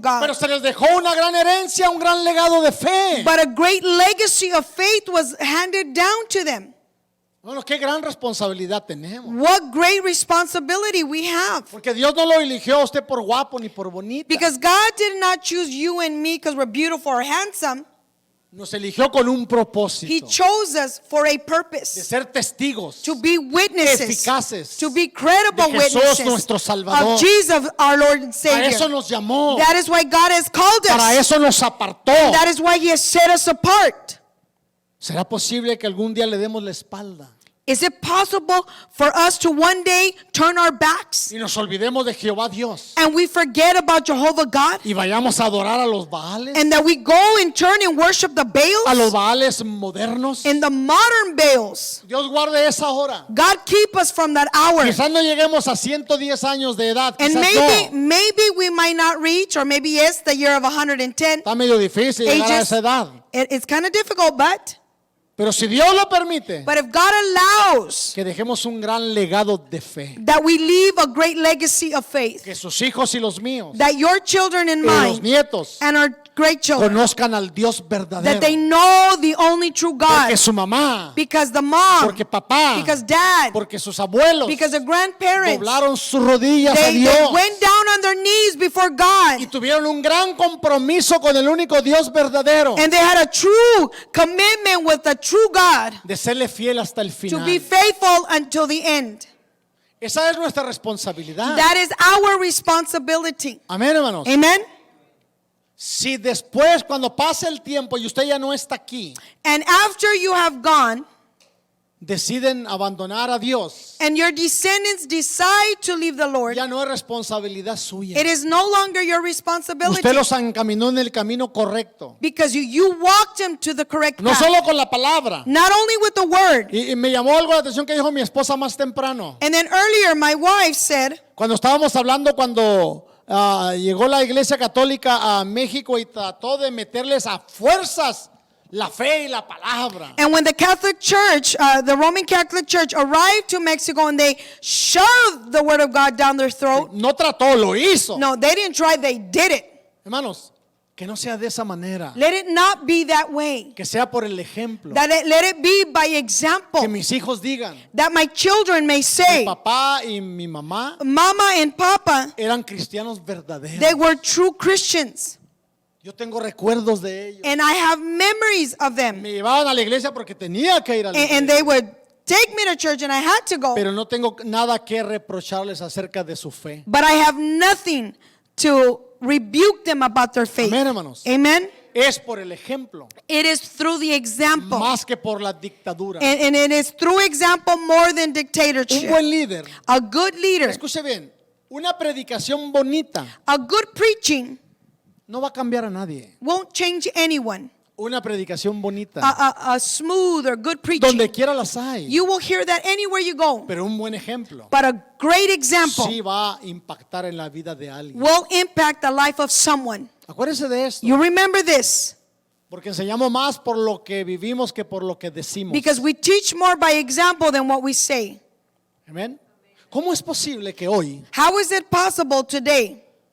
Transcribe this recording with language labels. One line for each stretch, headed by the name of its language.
Spanish: Pero
English: God.
Spanish: se les dejó una gran herencia, un gran legado de fe.
English: But a great legacy of faith was handed down to them.
Spanish: Bueno, qué gran responsabilidad tenemos.
English: What great responsibility we have.
Spanish: Porque Dios no lo eligió a usted por guapo ni por bonita.
English: Because God did not choose you and me because we're beautiful or handsome.
Spanish: Nos eligió con un
English: He
Spanish: propósito
English: chose us for a
Spanish: de
English: purpose.
Spanish: ser testigos
English: To be witnesses.
Spanish: eficaces
English: To be credible
Spanish: de Jesús,
English: witnesses
Spanish: nuestro Salvador.
English: of Jesus, our Lord and
Spanish: Para eso
English: Savior.
Spanish: nos llamó.
English: That is why God has called
Spanish: Para
English: us.
Spanish: eso nos apartó.
English: That is why He has set us apart.
Spanish: ¿Será posible que algún día le demos la espalda
English: Is it possible for us to one day turn our backs
Spanish: y nos olvidemos de Jehová Dios
English: and we forget about Jehovah God?
Spanish: y vayamos a adorar a los Baales?
English: And that we go and turn and worship the
Spanish: A los Baales modernos.
English: In the modern Baals.
Spanish: Dios guarde esa hora.
English: God keep us from that hour.
Spanish: Quizás no lleguemos a 110 años de edad.
English: And
Spanish: Quizás no.
English: maybe we might not reach, or maybe yes, the year of 110.
Spanish: Está medio difícil llegar a
English: Ages.
Spanish: esa edad.
English: It's kind of difficult, but
Spanish: Pero si Dios lo permite,
English: if God allows
Spanish: que dejemos un gran legado de fe.
English: that we leave a great legacy of faith,
Spanish: Que sus hijos y los míos,
English: that your children and
Spanish: que los
English: mine
Spanish: nietos,
English: and our great children,
Spanish: conozcan al Dios verdadero.
English: that they know the only true God,
Spanish: Porque su mamá,
English: because the mom,
Spanish: porque papá,
English: because dad,
Spanish: porque sus abuelos
English: because the grandparents,
Spanish: doblaron sus rodillas a
English: they
Spanish: Dios
English: went down on their knees before God,
Spanish: y tuvieron un gran compromiso con el único Dios verdadero
English: and they had a true commitment with the true God
Spanish: de serle fiel hasta el
English: to
Spanish: final.
English: be faithful until the end.
Spanish: Esa es nuestra responsabilidad.
English: That is our responsibility.
Spanish: Amén, hermanos.
English: Amen.
Spanish: Si después, cuando pase el tiempo y usted ya no está aquí,
English: And after you have gone
Spanish: deciden abandonar a Dios,
English: and your descendants decide to leave the Lord,
Spanish: ya no es responsabilidad suya.
English: it is no longer your responsibility
Spanish: Usted los encaminó en el camino correcto.
English: because you walked them to the correct
Spanish: No
English: path.
Spanish: solo con la palabra.
English: Not only with the word.
Spanish: Y me llamó algo la atención que dijo mi esposa más temprano.
English: And then earlier my wife said,
Spanish: Cuando estábamos hablando cuando llegó la Iglesia Católica a México y trató de meterles a fuerzas la fe y la palabra.
English: and when the Catholic Church, the Roman Catholic Church arrived to Mexico and they shoved the word of God down their throat.
Spanish: No trató, lo hizo.
English: No, they didn't try, they did it.
Spanish: Hermanos, que no sea de esa manera.
English: Let it not be that way.
Spanish: Que sea por el ejemplo.
English: Let it be by example.
Spanish: Que mis hijos digan,
English: That my children may
Spanish: mi
English: say,
Spanish: papá y mi mamá
English: Mama and Papa,
Spanish: eran cristianos verdaderos.
English: they were true Christians.
Spanish: Yo tengo recuerdos de ellos.
English: And I have memories of them.
Spanish: Me llevaban a la iglesia porque tenía que ir a la iglesia.
English: And they would take me to church and I had to go.
Spanish: Pero no tengo nada que reprocharles acerca de su fe.
English: But I have nothing to rebuke them about their faith.
Spanish: Amén, hermanos.
English: Amen.
Spanish: Es por el ejemplo,
English: It is through the example.
Spanish: más que por la dictadura.
English: And it is through example more than
Spanish: Un
English: dictatorship.
Spanish: buen líder,
English: A good leader,
Spanish: escuche bien, una predicación bonita
English: a good preaching
Spanish: no va a cambiar a nadie.
English: won't change anyone.
Spanish: Una predicación bonita,
English: A smooth or good preaching,
Spanish: donde quiera las hay.
English: you will hear that anywhere you go.
Spanish: Pero un buen ejemplo
English: But a great example
Spanish: sí va a impactar en la vida de alguien.
English: will impact the life of someone.
Spanish: Acuérdese de esto,
English: You remember this
Spanish: porque enseñamos más por lo que vivimos que por lo que decimos.
English: because we teach more by example than what we say.
Spanish: Amén. ¿Cómo es posible que hoy,
English: How is it possible today?